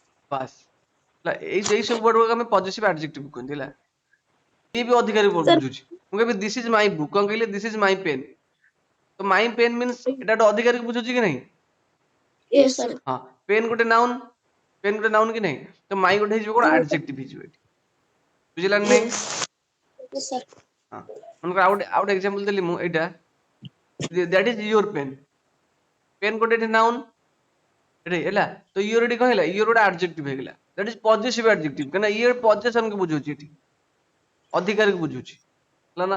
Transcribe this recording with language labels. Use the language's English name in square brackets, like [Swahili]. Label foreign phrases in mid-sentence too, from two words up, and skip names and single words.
[Odia] ବାସ୍, ହେଲା, ଏଇ ସବୁ ୱାର୍ଡ ଗୁଡାକ ଆମେ [English] possessive adjective [Odia] କୁହନ୍ତି, ହେଲା, ଇଏ ବି ଅଧିକାର [English] Sir. [Odia] ବୁଝୁଛି, ମୁଁ କହିବି [English] this is my book, [Odia] କଣ କହିଲେ [English] this is my pen, [Odia] ତ [English] my pen means [Odia] ଏଟା ଗୋଟେ ଅଧିକାରକୁ ବୁଝୁଛି କି ନାହିଁ? [English] Yes, sir. [Odia] ହଁ, ପେନ୍ ଗୋଟେ ନାଉନ୍, ପେନ୍ ଗୋଟେ ନାଉନ୍ କି ନାହିଁ, ତ ମାଇ ଗୋଟେ ହେଇଯିବ କଣ, ଆଡଜେକ୍ଟିଭ ହେଇଯିବ ଏଠି, ବୁଝିଲା ନା ନାହିଁ? [English] Yes. Yes, sir. [Odia] ହଁ, ମନେକର ଆଉ ଗୋଟେ ଏକ୍ସାମ୍ପଲ ଦେଲି ମୁଁ, ଏଇଟା [English] that is your pen, pen [Odia] ଗୋଟେ ଏଠି ନାଉନ୍, ଏଠି ହେଲା, ତ ୟୁର ଏଠି କଣ ହେଲା, ୟୁର ଗୋଟେ ଆଡଜେକ୍ଟିଭ ହେଇଗଲା, [English] that is possessive adjective, [Odia] କାହିଁକି ଇୟର ପଜେସନକୁ ବୁଝୁଛି, ଏଠି ଅଧିକାରକୁ ବୁଝୁଛି, ହେଲା ନା?